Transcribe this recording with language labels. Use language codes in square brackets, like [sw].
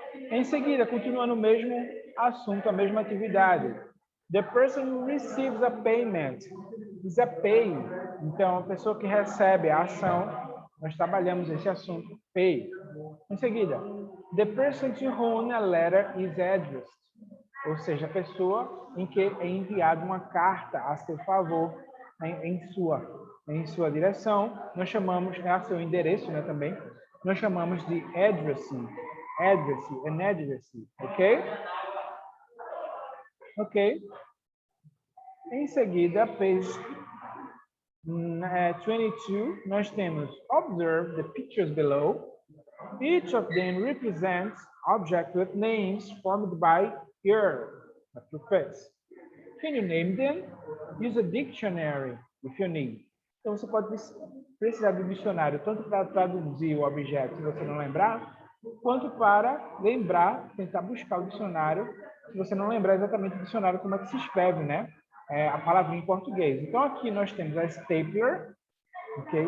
[pt] Em seguida, continua no mesmo assunto, a mesma atividade. [en] The person who receives a payment is a pay. [pt] Então, a pessoa que recebe a ação, nós trabalhamos esse assunto, pay. Em seguida, [en] the person to whom a letter is addressed. [pt] Ou seja, a pessoa em que é enviada uma carta a seu favor, em sua direção, nós chamamos, a seu endereço, né, também, nós chamamos de addressee, and addressee, ok? [en] Ok. [pt] Em seguida, [en] page 22, [pt] nós temos [en] observe the pictures below. Each of them represents objects with names formed by your prefix. Can you name them? Use a dictionary if you need. [pt] Então, você pode precisar do dicionário, tanto para traduzir o objeto, se você não lembrar, quanto para lembrar, tentar buscar o dicionário, se você não lembrar exatamente o dicionário, como é que se escreve, né? A palavrinha em português. Então, aqui nós temos a stapler, ok?